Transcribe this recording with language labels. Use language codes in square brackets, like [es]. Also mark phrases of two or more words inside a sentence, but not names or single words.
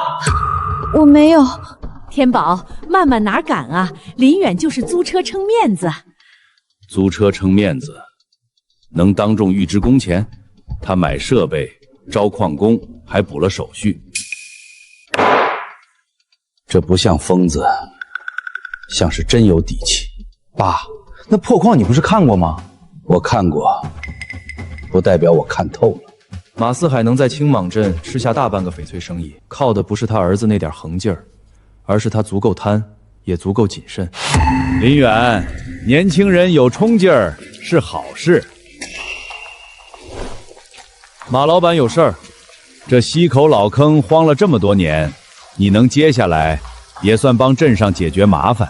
[zh] 我沒有。天寶，曼曼哪敢啊？林遠就是租車撐面子。租車撐面子，能當眾預支工錢？他買設備、招礦工，還補了手續。這不像瘋子，像是真有底氣。爸，那破礦你不是看過嗎？我看過，不代表我看透了。馬四海能在青蟒鎮吃下大半個翡翠生意，靠的不是他兒子那點橫勁兒，而是他足夠貪，也足夠謹慎。林遠，年輕人有衝勁兒是好事。馬老闆有事兒，這溪口老坑荒了這麼多年，你能接下來，也算幫鎮上解決麻煩。